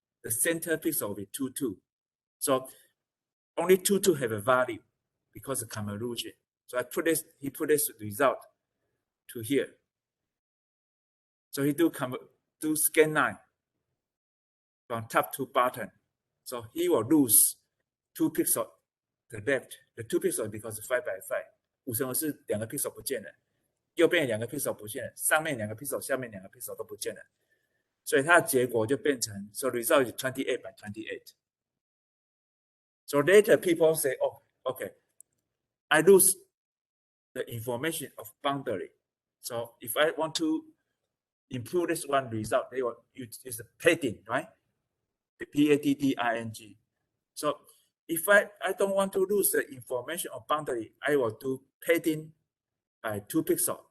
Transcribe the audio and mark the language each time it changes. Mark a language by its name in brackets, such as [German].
[English] The center pixel will be 2, 2. So only 2, 2 have a value because of convolution. So he put this result to here. So he do scan line from top to bottom. So he will lose 2 pixels the left. The 2 pixels because 5 by 5. [Chinese] 5乘5是2个 pixel 不见了，右边2个 pixel 不见了，上面2个 pixel， 下面2个 pixel 都不见了，所以它的结果就变成 [English] so result is 28 by 28. So later people say, oh, okay, I lose the information of boundary. So if I want to improve this one result, they will use a padding, right? The padding. So if I don't want to lose the information of boundary, I will do padding by 2 pixels.